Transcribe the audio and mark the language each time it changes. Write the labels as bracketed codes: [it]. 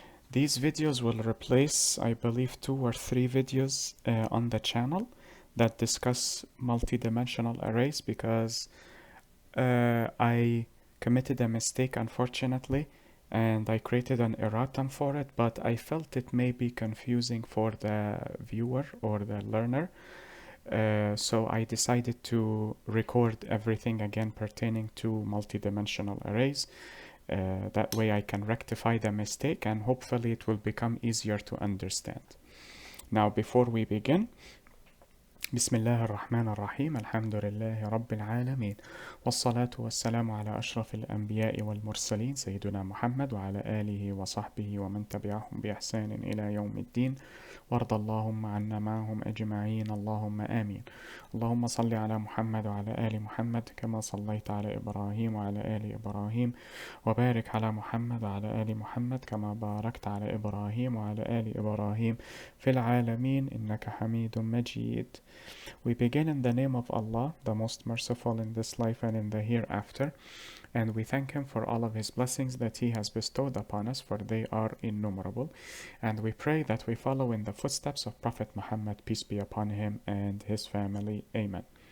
[en] These videos will replace, I believe, 2 or 3 videos on the channel that discuss multi-dimensional arrays because I committed a mistake, unfortunately, and I created an erratum for it, but I felt it may be confusing for the viewer or the learner. So I decided to record everything again pertaining to multidimensional arrays. That way I can rectify the mistake and hopefully it will become easier to understand. Now, before we begin, [ar] بسم الله الرحمن الرحيم الحمد لله رب العالمين والصلاة والسلام على أشرف الأنبياء والمرسلين سيدنا محمد وعلى آله وصحبه ومن تبعهم بإحسان إلى يوم الدين وارض اللهم عنا معهم أجمعين اللهم آمين. اللهم صل على محمد وعلى آل محمد كما صليت على إبراهيم وعلى آل إبراهيم وبارك على محمد وعلى آل محمد كما باركت على إبراهيم وعلى آل إبراهيم في العالمين إنك حميد مجيد. [en] We begin in the name of Allah, the most merciful in this life and in the hereafter, and we thank Him for all of His blessings that He has bestowed upon us, for they are innumerable. And we pray that we follow in the footsteps of Prophet Muhammad, peace be upon him, and his family. Amen.